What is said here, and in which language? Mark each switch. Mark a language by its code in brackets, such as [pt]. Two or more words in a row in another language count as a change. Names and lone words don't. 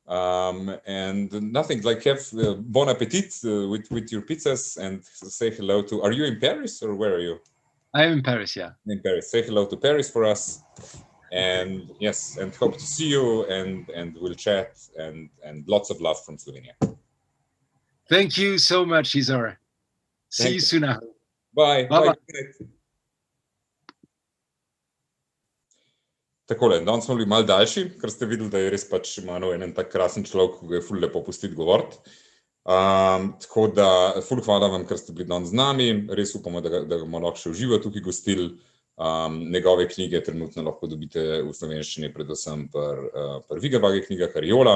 [en] And nothing, like have bon appetit with your pizzas and say hello to, are you in Paris or where are you? I am in Paris, yeah. In Paris. Say hello to Paris for us. And yes, and hope to see you and we'll chat and lots of love from Slovenia. Thank you so much, Izar. See you soon. Bye. Bye. [sl] Takole, danes smo bili malo daljši, ker ste videli, da je res pač Emmanuel en tak krasen človek, ki ga je ful lepo pustiti govoriti. Tako da, ful hvala vam, ker ste bili danes z nami. Res upamo, da ga bomo lahko še v živo tukaj gostili. Njegove knjige trenutno lahko dobite v slovenščini, predvsem pri Guibertovih knjigah Ariola.